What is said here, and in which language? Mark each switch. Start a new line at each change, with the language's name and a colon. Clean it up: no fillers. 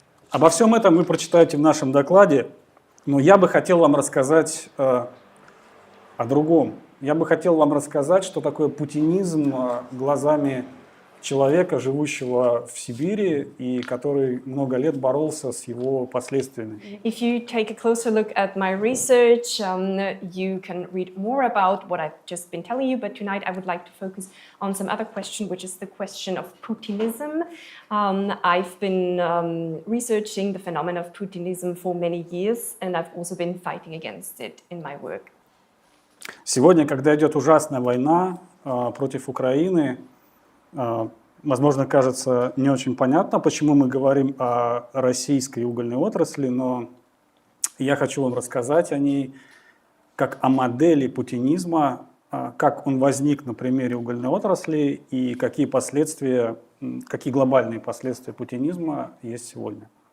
Russian: Обо всем этом вы прочитаете в нашем докладе, но я бы хотел вам рассказать о другом. Я бы хотел вам рассказать, что такое путинизм глазами человека, живущего в Сибири и который много лет боролся с его последствиями.
English: If you take a closer look at my research, you can read more about what I've just been telling you, but tonight I would like to focus on some other question, which is the question of Putinism. I've been researching the phenomenon of Putinism for many years, and I've also been fighting against it in my work.
Russian: Сегодня, когда идет ужасная война против Украины, возможно, кажется не очень понятно, почему мы говорим о российской угольной отрасли, но я хочу вам рассказать о ней как о модели путинизма, как он возник на примере угольной отрасли и какие последствия, какие глобальные последствия путинизма есть сегодня.